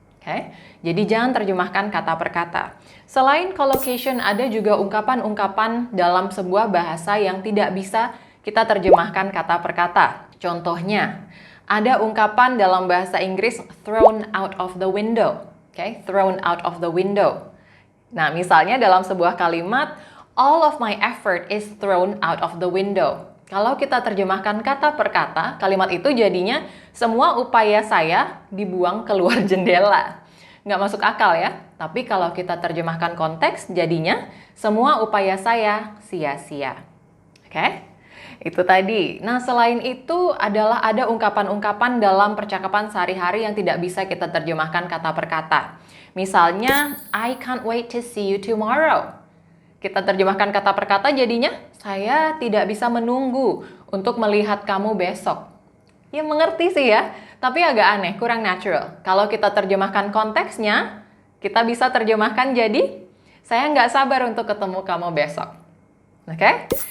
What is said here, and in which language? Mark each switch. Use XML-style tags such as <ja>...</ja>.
<id>Oke, jadi jangan terjemahkan kata per kata. Selain collocation, ada juga ungkapan-ungkapan dalam sebuah bahasa yang tidak bisa kita terjemahkan kata per kata. Contohnya, ada ungkapan dalam bahasa Inggris</id> <en>thrown out of the window. Oke, thrown out of the window.</en> <id>Nah, misalnya dalam sebuah kalimat,</id> <en>all of my effort is thrown out of the window.</en> <id>Kalau kita terjemahkan kata per kata, kalimat itu jadinya semua upaya saya dibuang keluar jendela. Nggak masuk akal ya. Tapi kalau kita terjemahkan konteks, jadinya semua upaya saya sia-sia. Oke? Itu tadi. Nah, selain itu adalah ada ungkapan-ungkapan dalam percakapan sehari-hari yang tidak bisa kita terjemahkan kata per kata. Misalnya,</id> <en>I can't wait to see you tomorrow.</en> <id>Kita terjemahkan kata per kata jadinya, saya tidak bisa menunggu untuk melihat kamu besok. Ya mengerti sih ya, tapi agak aneh, kurang natural. Kalau kita terjemahkan konteksnya, kita bisa terjemahkan jadi, saya nggak sabar untuk ketemu kamu besok. Oke?</id>